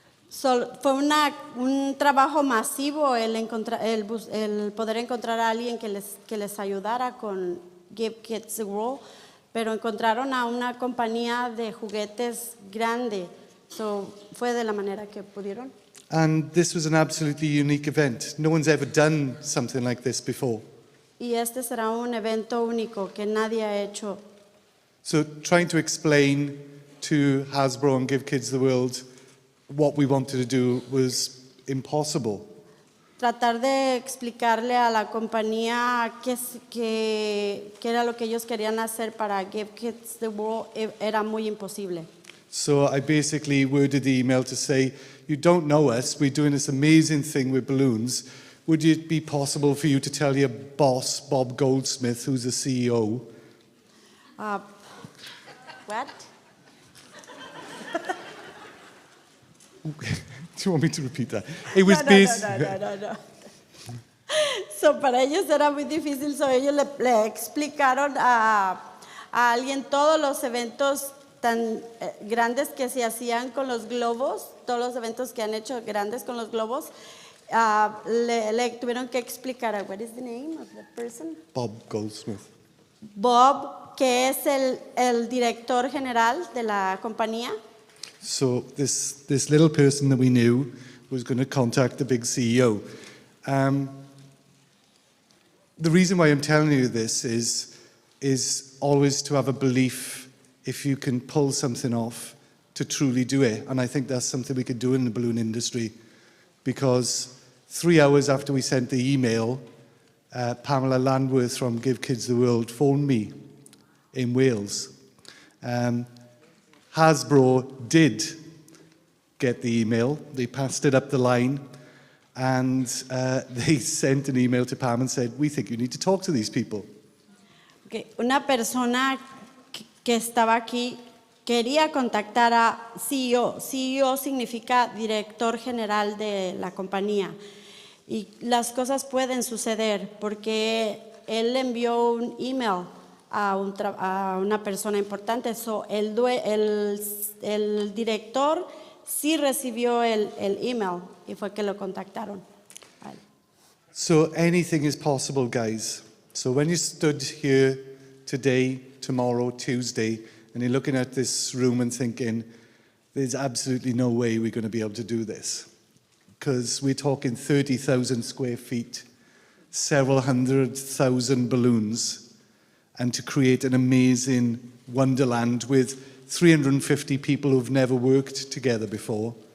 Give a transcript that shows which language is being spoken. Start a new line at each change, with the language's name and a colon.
Spanish: Fue un trabajo masivo el poder encontrar a alguien que les ayudara con Give Kids the World, pero encontraron a una compañía de juguetes grande, fue de la manera que pudieron.
English: And this was an absolutely unique event. No one's ever done something like this before.
Spanish: Y este será un evento único que nadie ha hecho.
English: So trying to explain to Hasbro and Give Kids the World what we wanted to do was impossible.
Spanish: Tratar de explicarle a la compañía qué era lo que ellos querían hacer para Give Kids the World era muy imposible.
English: So I basically worded the email to say, you don't know us, we're doing this amazing thing with balloons. Would it be possible for you to tell your boss, Bob Goldsmith, who's the CEO? What? Do you want me to repeat that? It was No.
Spanish: So para ellos era muy difícil, so ellos le explicaron a alguien todos los eventos tan grandes que se hacían con los globos, todos los eventos que han hecho grandes con los globos, le tuvieron que explicar,
English: what is the name of the person? Bob Goldsmith.
Spanish: Bob, que es el director general de la compañía.
English: So this little person that we knew was going to contact the big CEO. The reason why I'm telling you this is always to have a belief if you can pull something off to truly do it. And I think that's something we could do in the balloon industry, because 3 hours after we sent the email, Pamela Landworth from Give Kids the World phoned me in Wales. Hasbro did get the email. They passed it up the line, and they sent an email to Pam and said, we think you need to talk to these people. Okay.
Spanish: Una persona que estaba aquí quería contactar a CEO. CEO significa director general de la compañía. Y las cosas pueden suceder porque él envió un email a una persona importante. So, el director sí recibió el email y fue que lo contactaron.
English: So anything is possible, guys. So when you stood here today, tomorrow, Tuesday, and you're looking at this room and thinking, there's absolutely no way we're going to be able to do this, because we're talking 30,000 square feet, several 100,000 balloons, and to create an amazing Wonderland with 350 people who've never worked together before.